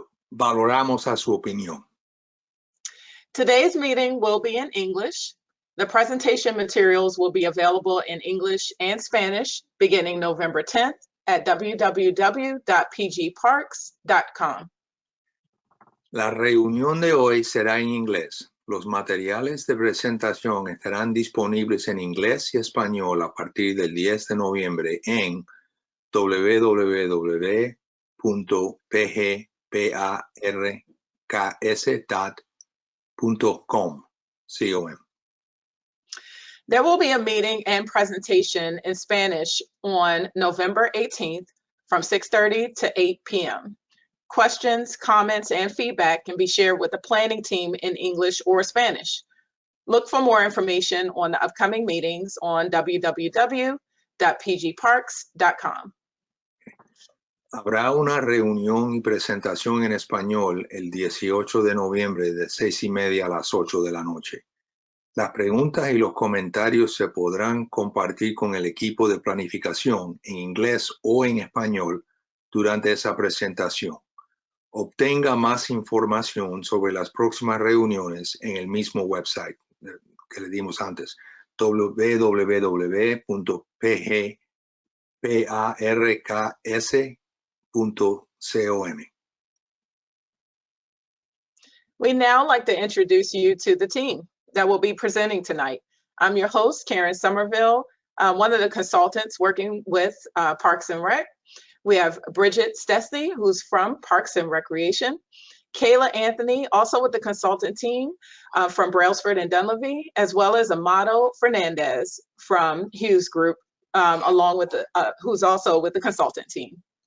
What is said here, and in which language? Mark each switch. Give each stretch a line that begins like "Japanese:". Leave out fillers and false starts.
Spanish: Valoramos a su opinión.
English: Today's meeting will be in English. The presentation materials will be available in English and Spanish beginning November 10th at www.pgparks.com.
Spanish: La reunión de hoy será en inglés. Los materiales de presentación estarán disponibles en inglés y español a partir del 10 de noviembre en www.pgparks.com.
English: There will be a meeting and presentation in Spanish on November 18th from 6:30 to 8 p.m. Questions, comments, and feedback can be shared with the planning team in English or Spanish. Look for more information on the upcoming meetings on www.pgparks.com.
Spanish: Habrá una reunión y presentación en español el 18 de noviembre de 6:30 a las 8 de la noche. Las preguntas y los comentarios se podrán compartir con el equipo de planificación en inglés o en español durante esa presentación. Obtenga más información sobre las próximas reuniones en el mismo website que le dimos antes, www.pgparks.com.
English: We'd now like to introduce you to the team that will be presenting tonight. I'm your host, Karen Somerville, one of the consultants working with Parks and Rec. We have Bridget Stesney, who's from Parks and Recreation. Kayla Anthony, also with the consultant team from Brailsford and Dunleavy, as well as Amado Fernandez from Hughes Group, along with who's also with the consultant team.